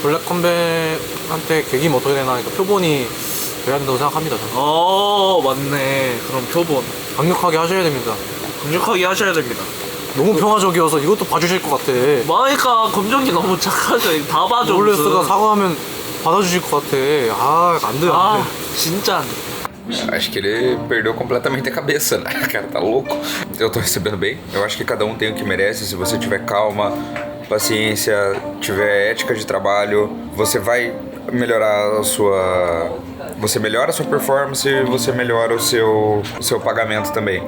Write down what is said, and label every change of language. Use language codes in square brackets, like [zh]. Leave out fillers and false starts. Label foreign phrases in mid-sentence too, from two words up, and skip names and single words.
[ko] 블랙컴뱃한테 계기면 어떻게 되나 하니까 표본이 돼야 된다고 생각합니다. 저는. 맞네. 그럼 표본 강력하게 하셔야 됩니다. 강력하게 하셔야 됩니다. 너무 평화적이어서 이것도 봐주실 것 같아. 그러니까 검정기 너무 착하죠. 다 봐줘. 노블레스가 사과하면 받아주실 것 같아. 안 돼, 안 돼. 진짜 안 돼. [pt] Acho que ele perdeu completamente a cabeça, né? O cara tá louco. Eu tô recebendo bem. Eu acho que cada um tem o que merece. Se você tiver calma, paciência, tiver ética de trabalho, você vai melhorar a sua... Você melhora a sua performance e você melhora o seu pagamento também.